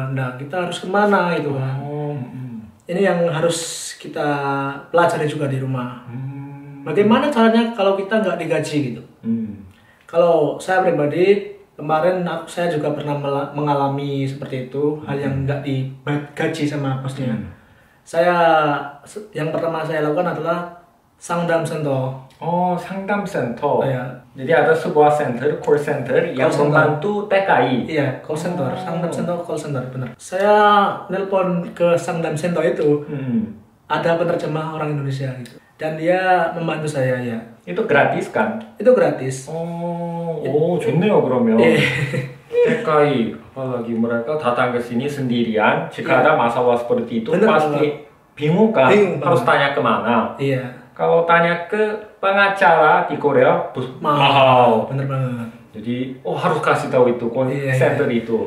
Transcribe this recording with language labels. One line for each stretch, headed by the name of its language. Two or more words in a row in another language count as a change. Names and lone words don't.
Indonesian: Nah kita harus kemana gitu kan? Ini yang harus kita pelajari juga di rumah. Bagaimana caranya kalau kita nggak digaji gitu? Kalau saya pribadi kemarin saya juga pernah mengalami seperti itu, hal yang nggak digaji sama bosnya. Yang pertama saya lakukan adalah
Korean: 상담 센터. 상담 센터.
Indonesian: Ya. Jadi ada sebuah
English: call center
Indonesian: yang membantu TKI. Iya,
English: call center,
Korean: 상담 센터,
English: call center benar.
Indonesian: Saya nelpon ke
Korean: 상담 센터
Indonesian: itu, ada penerjemah orang Indonesia gitu. Dan dia membantu saya ya. Itu gratis kan? Itu gratis.
Korean: 좋네요 그러면.
Indonesian: TKI apalagi mereka datang ke sini sendirian. Jika ada masalah seperti itu pasti bingung kan? Harus tanya kemana? Iya. Kalau tanya ke pengacara di Korea mahal. Bener banget. Jadi harus kasih tahu itu
English: call center
Indonesian: itu.